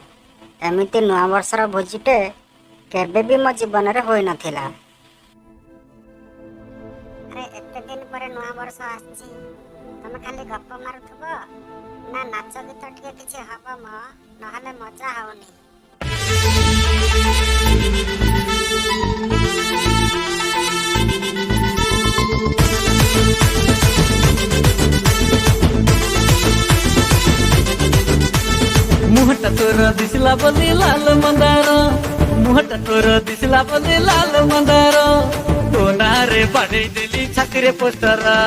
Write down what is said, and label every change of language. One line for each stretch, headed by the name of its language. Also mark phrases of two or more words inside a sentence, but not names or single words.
Odia: ଏମିତି ନୂଆ ବର୍ଷର ଭୋଜିଟେ କେବେ ବି ମୋ ଜୀବନରେ ହୋଇନଥିଲା। ଆରେ ଏତେ ଦିନ ପରେ ନୂଆ ବର୍ଷ ଆସିଛି, ତମେ ଖାଲି ଗପ ମାରୁଥିବ ନା ନାଚ ଗୀତ ଟିକେ କିଛି ହବ ମ, ନହେଲେ ମଜା ହଉନି।
Sadri: मुहटा तोर दिसला बोली लाल मंदार, मुहटा तोर दिसला बोली लाल मंदार, तो नारे बाड़े देली छाकरे पोस्टर।